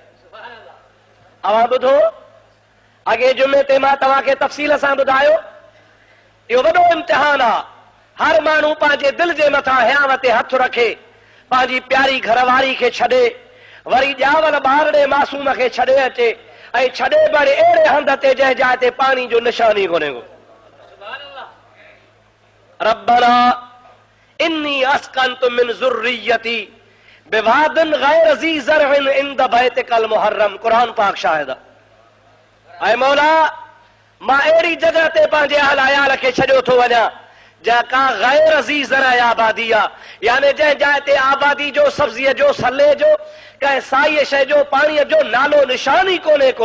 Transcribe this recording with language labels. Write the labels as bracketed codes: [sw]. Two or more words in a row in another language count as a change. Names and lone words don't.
[sd] अवां ॿुधो, अॻे जुमे ते मां तव्हांखे तफ़सील सां ॿुधायो, इहो वॾो इम्तिहान आहे। हर माण्हू पंहिंजे दिलि जे मथां हयाव ते हथु रखे, पंहिंजी प्यारी घरवारी खे छॾे, वरी ॼावल ॿार ॾे मासूम खे छॾे अचे ऐं छॾे बड़े अहिड़े हंध ते जंहिं जाइ ते पाणी जो निशानी कोन्हे को। [ar] ربنا إني أسكنت من ذريتي بواد غير ذي زرع عند بيتك المحرم. [sd] कुरान पाक शाहिद आहे। ऐं मौला मां अहिड़ी जॻह ते पंहिंजे अहल अयाल खे छॾियो थो वञा जंहिं का [ar] غير ذي زرع [sd] आबादी आहे, यानी जंहिं जाइ ते आबादी जो, सब्ज़ीअ जो, सले जो, कंहिं साईअ शइ जो, पाणीअ जो नालो निशान ई कोन्हे को।